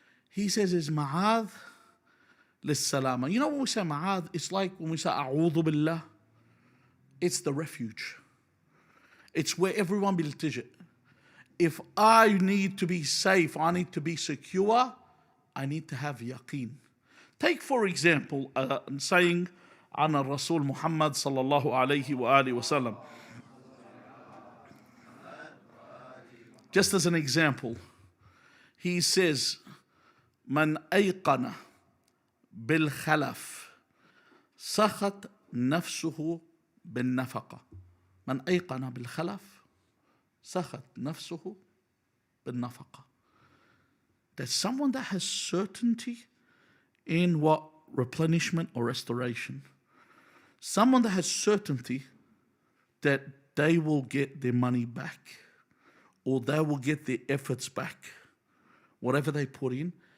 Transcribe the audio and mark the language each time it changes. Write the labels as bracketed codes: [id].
[en] He says is ma'adh lis-salama. You know when we say ma'adh, it's like when we say a'udhu billah, it's the refuge. It's where everyone biltijit. If I need to be safe, I need to be secure, I need to have yaqeen. Take for example, saying [ar] عن الرسول محمد صلى الله عليه وآله وسلم. [en] Just as an example, he says, [ar] من أيقن بالخلف سخط نفسه بالنفقة. من أيقن بالخلف سخط نفسه بالنفقة. [en] That's someone that has certainty in what? Replenishment or restoration. Someone that has certainty that they will get their money back or they will get their efforts back, whatever they put in.